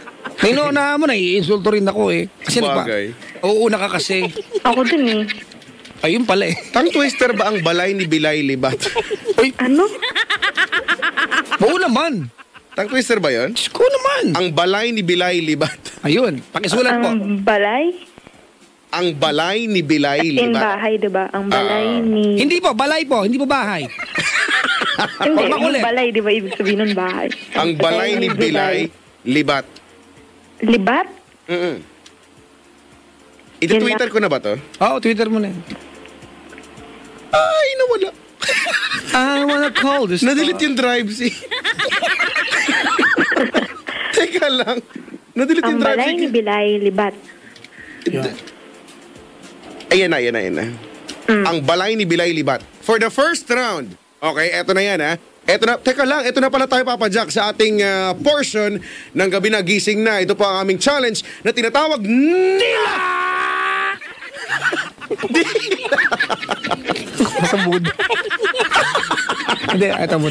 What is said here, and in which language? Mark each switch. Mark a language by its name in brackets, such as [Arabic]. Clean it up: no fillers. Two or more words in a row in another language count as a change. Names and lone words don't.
[Filipino] Nainuunahan mo, naiinsulto rin ako eh. Kasi Bagay. uuuna ka kasi. Ako din eh. Ayun pala eh. [English] Tongue twister [Filipino] ba ang balay ni Bilay Libat? Ano? Oo naman. [English] Tongue twister [Filipino] ba yun? Diyos ko naman. Ang balay ni Bilay Libat. Ayun, pakisulat po. Ang balay? Ang balay ni Bilay In Libat. bahay, diba? Ang balay ni... Hindi po, balay po, hindi po bahay. Hindi, makulit. yung balay, diba? Ibig sabihin nun bahay. Ang balay ni Bilay Libat. Libat? Ito-Twitter ko na ba to? Oo, Twitter mo na. Ay, nawala. [English] I wanna call this. [Filipino] Nadelete yung drive si. Teka lang. Nadelete Ang yung drive balay ni Bilay Libat. Ayan na. Ang balay ni Bilay Libat. [English] For the first round. [Filipino] Okay, eto na yan ha. Eto na, teka lang, eto na pala tayo papadyak sa ating portion ng gabi na gising na. Ito po ang aming challenge na tinatawag Nila! Masambud. Hindi, ito muna.